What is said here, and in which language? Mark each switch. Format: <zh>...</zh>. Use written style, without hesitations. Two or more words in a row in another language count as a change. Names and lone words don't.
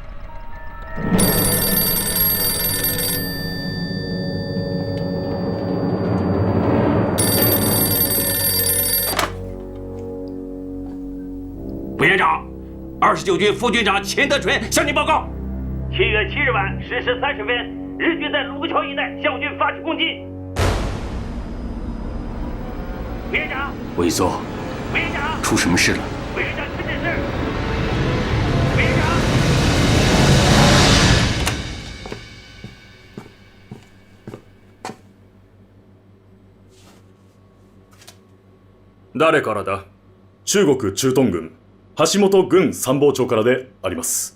<zh>委员长，29军副军长钱德纯向您报告：7月7日晚10时30分，日军在卢沟桥一带向我军发起攻击。委员长，委座，委员长，出什么事了？委员长，出点事。委员长。</zh> <ja>誰からだ？中国駐屯軍橋本軍参謀長からであります。</ja>